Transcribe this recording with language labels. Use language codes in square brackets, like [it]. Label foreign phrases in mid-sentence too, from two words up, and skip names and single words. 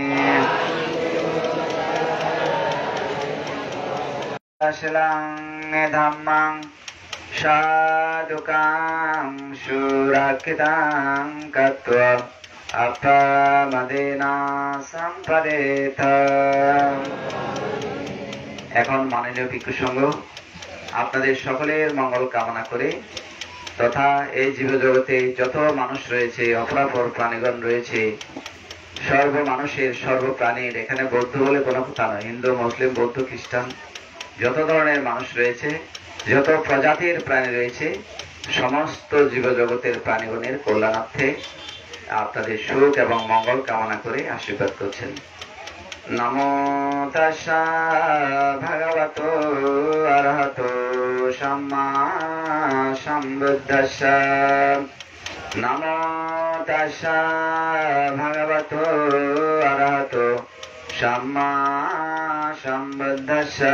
[pi] शीलं धम्मं साधुकां सुरक्षितां कृत्वा अपमदेना सम्पदेत। [bn] এখন মাননীয় ভিক্ষু সংঘ আপনাদের সকলের মঙ্গল কামনা করে তথা এই জীবজগতে যত মানুষ রয়েছে, অপরাপর প্রাণীগণ রয়েছে, সর্ব মানুষের সর্বপ্রাণীর, এখানে বৌদ্ধ বলে কোনো কথা নয়, হিন্দু মুসলিম বৌদ্ধ খ্রিস্টান যত ধরনের মানুষ রয়েছে, যত প্রজাতির প্রাণী রয়েছে, সমস্ত জীবজগতের প্রাণীগণের কল্যাণার্থে আপনাদের সুখ এবং মঙ্গল কামনা করে আশীর্বাদ করছেন। [pi] नमो तस्सा भगवतो अरहतो सम्मा सम्बुद्धस्सा। नमो तस्सा भगवतो अरहतो सम्मा सम्बुद्धस्सा।